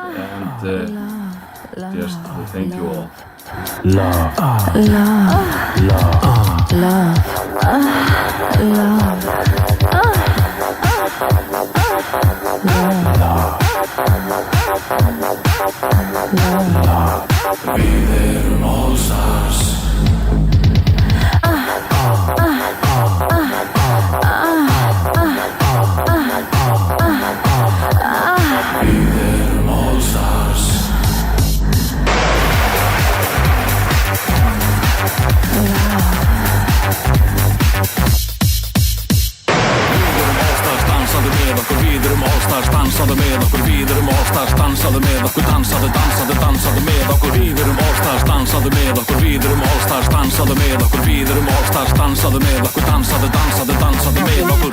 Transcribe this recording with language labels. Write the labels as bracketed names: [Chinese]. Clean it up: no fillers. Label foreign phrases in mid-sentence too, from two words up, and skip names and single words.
[English] And just thank you all. Love. Love. Love. Love. [Icelandic] Við erum [English] all stars. [Icelandic] Við erum [English] all stars. [Icelandic] Dansaðu með okkur, við erum [English] all-stars, [Icelandic] dansaðu með okkur, við erum [English] all-stars, [Icelandic] dansaðu með okkur, dansaðu, dansaðu, dansaðu með okkur, við erum [English] all-stars, [Icelandic] dansaðu með okkur, við erum [English] all-stars, [Icelandic] dansaðu með okkur, við erum [English] all-stars, [Icelandic] dansaðu með okkur, dansaðu, dansaðu, dansaðu með okkur.